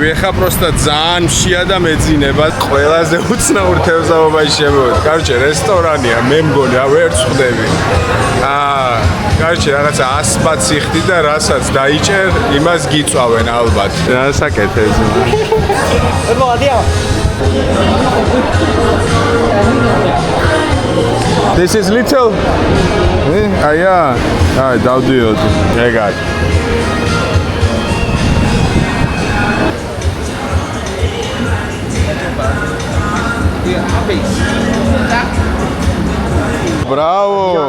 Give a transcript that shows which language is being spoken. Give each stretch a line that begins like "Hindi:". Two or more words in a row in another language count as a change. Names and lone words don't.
Georgian: ეხა პროსტა ძალიან მშია და მეძინება. ყველაზე უცნაურ თევზაობაში შემოვედი. კარჩე რესტორანია, მე მგონი, ვერ ვხვდები. კარჩე რაღაცა 100 ბატს იხდი და რასაც დაიჭერ, იმას გიწვავენ ალბათ. საკეთებს.
English: This is little.
Georgian: აი, დავდიოდი. ეგარ. Bravo!